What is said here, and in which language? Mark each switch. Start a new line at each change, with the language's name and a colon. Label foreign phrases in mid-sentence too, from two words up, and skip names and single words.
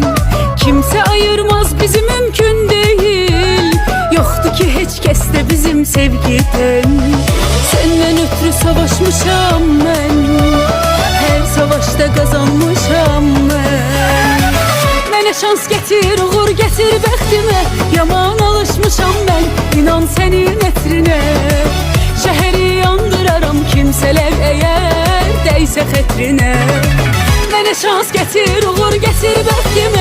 Turkish: Kimse ayırmaz bizi mümkün değil, yoktu ki hiç keste bizim sevgiden. Senden ötürü savaşmışam mən, her savaşta kazanmışam mən.
Azerbaijani: Mənə şans getir, uğur getir bəxtimə, yaman alışmışam mən, inan senin etrinə. dəysə xətrinə. Mənə şans gətir, uğur gətir bəxtimə.